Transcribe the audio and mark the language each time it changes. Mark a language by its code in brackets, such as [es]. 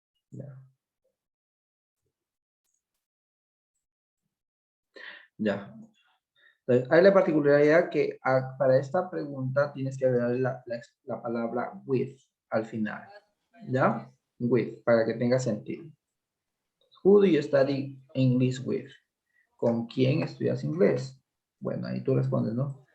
[es] Ya. Ya. Entonces, hay la particularidad que para esta pregunta tienes que agregar la palabra with al final. ¿Ya? With, para que tenga sentido. [en] Who do you study English with? [es] ¿Con quién estudias inglés? Bueno, ahí tú respondes, ¿no?